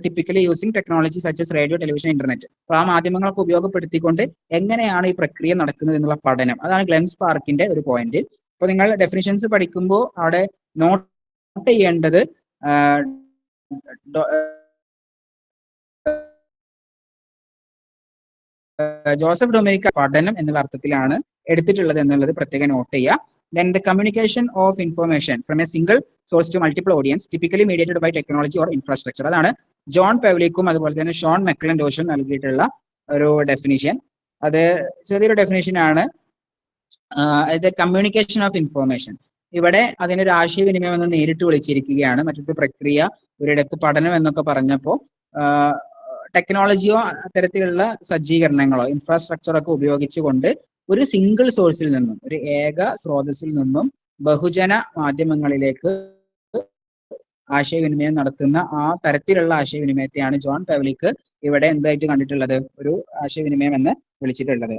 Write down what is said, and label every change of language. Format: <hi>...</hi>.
<en>Typically using technology such as radio, television, internet.</en> <ml>അപ്പോൾ ആ മാധ്യമങ്ങളൊക്കെ ഉപയോഗപ്പെടുത്തിക്കൊണ്ട് എങ്ങനെയാണ് ഈ പ്രക്രിയ നടക്കുന്നത് എന്നുള്ള പഠനം, അതാണ് ഗ്ലെൻ സ്പാർക്കിന്റെ ഒരു പോയിന്റ്. അപ്പോൾ നിങ്ങൾ ഡെഫിനിഷൻസ് പഠിക്കുമ്പോൾ അവിടെ നോട്ട് ചെയ്യേണ്ടത് ജോസഫ് ഡൊമിനിക് പഠനം എന്നുള്ള അർത്ഥത്തിലാണ് എടുത്തിട്ടുള്ളത് എന്നുള്ളത് പ്രത്യേകം നോട്ട് ചെയ്യുക.</ml> <en>Then the communication of information from a single source to multiple audience, typically mediated by technology or infrastructure.</en> <ml>അതാണ് ജോൺ പെവ്ലിക്കും അതുപോലെ തന്നെ ഷോൺ മെക്ലൻഡോഷും നൽകിയിട്ടുള്ള ഒരു ഡെഫിനിഷൻ. അത് ചെറിയൊരു ഡെഫിനിഷൻ ആണ്.</ml> <en>communication of information,</en> <ml>ഇവിടെ അതിനൊരു ആശയവിനിമയം എന്ന് നേരിട്ട് വിളിച്ചിരിക്കുകയാണ്. മറ്റൊരു പ്രക്രിയ, ഒരിടത്ത് പഠനം എന്നൊക്കെ പറഞ്ഞപ്പോൾ ടെക്നോളജിയോ അത്തരത്തിലുള്ള സജ്ജീകരണങ്ങളോ ഇൻഫ്രാസ്ട്രക്ചറൊക്കെ ഉപയോഗിച്ചുകൊണ്ട് ഒരു സിംഗിൾ സോഴ്സിൽ നിന്നും, ഒരു ഏക സ്രോതസ്സിൽ നിന്നും ബഹുജന മാധ്യമങ്ങളിലേക്ക് ആശയവിനിമയം നടത്തുന്ന ആ തരത്തിലുള്ള ആശയവിനിമയത്തെയാണ് ജോൺ പെവ്ലിക്ക് ഇവിടെ എന്തായിട്ട് കണ്ടിട്ടുള്ളത്, ഒരു ആശയവിനിമയം എന്ന് വിളിച്ചിട്ടുള്ളത്.</ml>